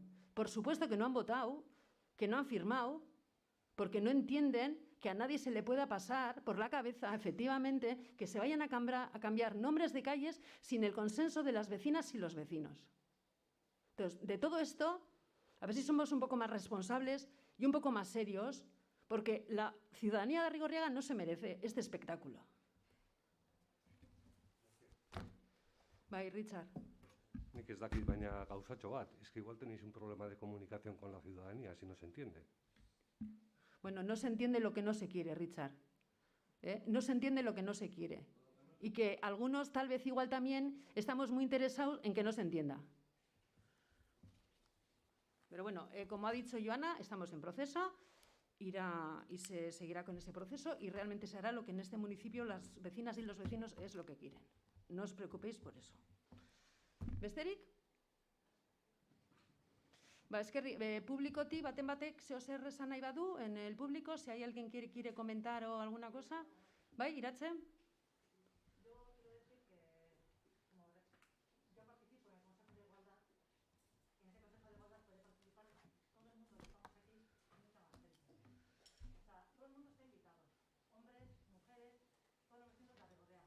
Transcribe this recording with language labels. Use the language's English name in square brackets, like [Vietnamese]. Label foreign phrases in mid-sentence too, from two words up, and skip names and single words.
[Spanish] Por supuesto que no han votado, que no han firmado, porque no entienden que a nadie se le pueda pasar por la cabeza, efectivamente, que se vayan a cambiar nombres de calles sin el consenso de las vecinas y los vecinos. Entonces, de todo esto, a ver si somos un poco más responsables y un poco más serios, porque la ciudadanía de Arrigorriaga no se merece este espectáculo. [Basque] Bai, Richard. Nik ez dakit, baina gauzatxo bat. [Spanish] Es que igual tenéis un problema de comunicación con la ciudadanía, si no se entiende. Bueno, no se entiende lo que no se quiere, Richard. No se entiende lo que no se quiere. Y que algunos, tal vez igual también, estamos muy interesados en que no se entienda. Pero bueno, como ha dicho Joana, estamos en proceso, irá y se seguirá con ese proceso y realmente se hará lo que en este municipio las vecinas y los vecinos es lo que quieren. No os preocupéis por eso. [Basque] Besterik? Publikotik baten batek zeo zer esan nahi badu, [Spanish] en el público, si hay alguien que quiere comentar o alguna cosa. [Basque] Bai, Iratxe? [Spanish] Yo quiero decir que, como yo participo en el Consejo de Igualdad, en ese Consejo de Igualdad puede participar todo el mundo que estamos aquí y mucha más gente. O sea, todo el mundo está invitado, hombres, mujeres, todos los vecinos de Arrigorriaga.